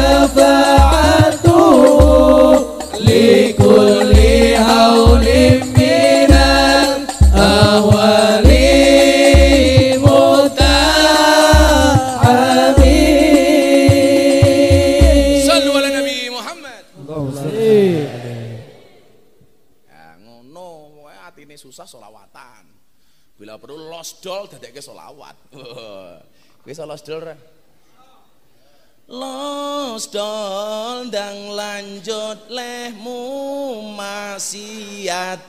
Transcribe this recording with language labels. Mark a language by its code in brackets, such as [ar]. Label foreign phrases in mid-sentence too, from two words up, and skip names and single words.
[ar] شفاعته لكل هول من الأهوال مقتحم. صلوا على نبي محمد. [jv] Ya ngono, pokoke atine susah selawatan. Bila perlu losdol dadekke selawat. Wis losdol ra? Losdol ndang lanjut lehmu maksiat.